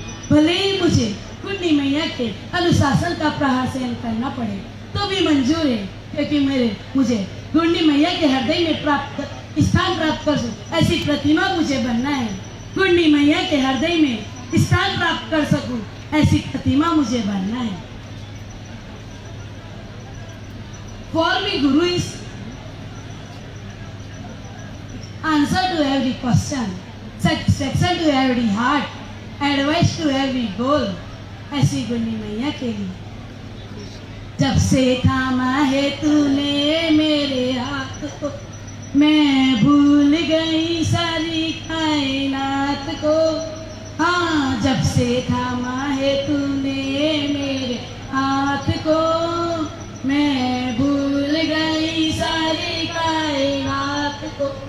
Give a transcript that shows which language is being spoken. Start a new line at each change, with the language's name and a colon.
Hindi: भले ही मुझे गुंडी मैया के अनुशासन का प्रहार सहन करना पड़े तो भी मंजूर है, क्योंकि मुझे गुंडी मैया के हृदय में स्थान प्राप्त कर सकूं ऐसी प्रतिमा मुझे बनना है। गुंडी मैया के हृदय में स्थान प्राप्त कर सकूं ऐसी प्रतिमा मुझे बनना है।
English: For me, Guru is answer to every question, satisfaction to every heart, advice to every goal.
Hindi: ऐसी गुंडी मैया के लिए जब से थामा है तूने मेरे हाथ को, मैं भूल गई सारी कायनात को। हाँ, जब से थामा है तूने मेरे हाथ को, मैं भूल गई सारी कायनात को।